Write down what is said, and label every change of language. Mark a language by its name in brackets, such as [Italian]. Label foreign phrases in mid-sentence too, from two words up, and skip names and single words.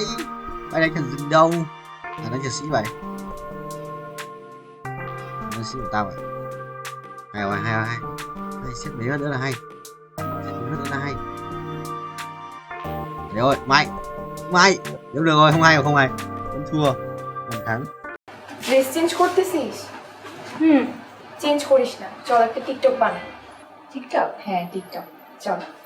[Vietnamese] Mày đánh thằng rừng đâu? Đánh thằng sĩ vậy. Đánh sĩ của tao vậy. Hay rồi, hay. Hay, xếp mấy phát nữa là hay. Đấy rồi, mày. Nếu được rồi, không hay. Vẫn thua. Vẫn thắng. [English] dress change [Bangla] করতেছিস? চেঞ্জ করিস না, চল একটা টিকটক বানাই। টিকটক? হ্যাঁ টিকটক, চল।